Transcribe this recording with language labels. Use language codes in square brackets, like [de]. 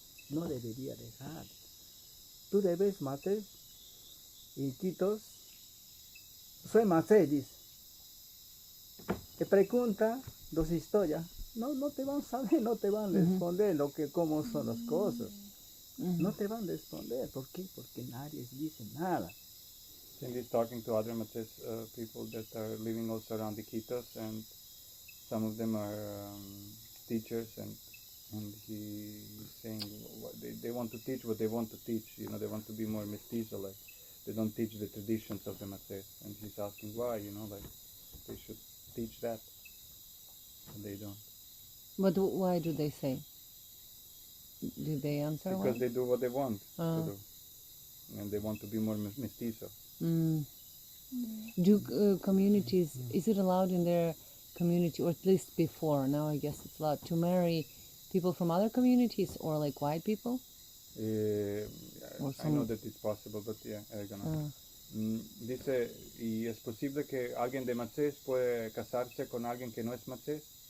[es] No debería dejar. Tú debes macés y Quitos. Soy macés, dice. Te pregunta dos historias. No te van a saber, no te van a responder cómo son las cosas. No te van a responder. ¿Por qué? Porque nadie dice nada. [en] And he's talking to other Mates people that are living also around the Iquitos, and some of them are teachers, and he's saying they want to teach what they want to teach. You know, they want to be more mestizo, like they don't teach the traditions of the Mates. And he's asking why, you know, like they should teach that, but they don't. but why do they say? Did they answer? Because they do what they want to Ah. do, and they want to be more mestizo. Do communities, is it allowed in their community, or at least before, now I guess it's allowed, to marry people from other communities or like white people? I know that it's possible, but yeah, I'm gonna. [es] Dice, ¿y es posible que alguien de Macés puede casarse con alguien que no es Macés?